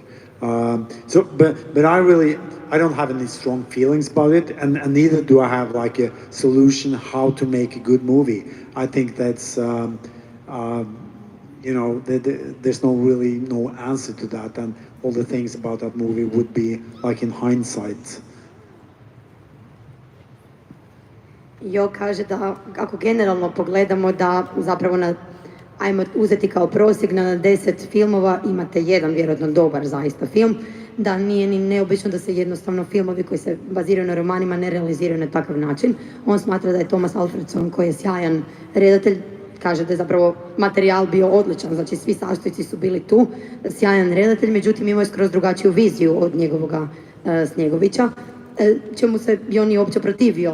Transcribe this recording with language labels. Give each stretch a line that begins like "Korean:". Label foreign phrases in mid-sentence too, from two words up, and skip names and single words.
English: But I don't have any strong feelings about it, and neither do I have like a solution how to make a good movie. I think that's there's no answer to that, and all the things about that movie would be like in hindsight.
Croatian: Jo kaže da ako generalno pogledamo da zapravo ajmo uzeti kao prosjek na 10 filmova imate jedan vjerojatno dobar zaista film, da nije ni neobično da se jednostavno filmovi koji se baziraju na romanima ne realiziraju na takav način. On smatra da je Thomas Alfredson, koji je sjajan redatelj, kaže da je zapravo materijal bio odličan, znači svi sastojci su bili tu, sjajan redatelj, međutim imao je skroz drugačiju viziju od njegovoga Snjegovića, čemu se i on je uopće protivio.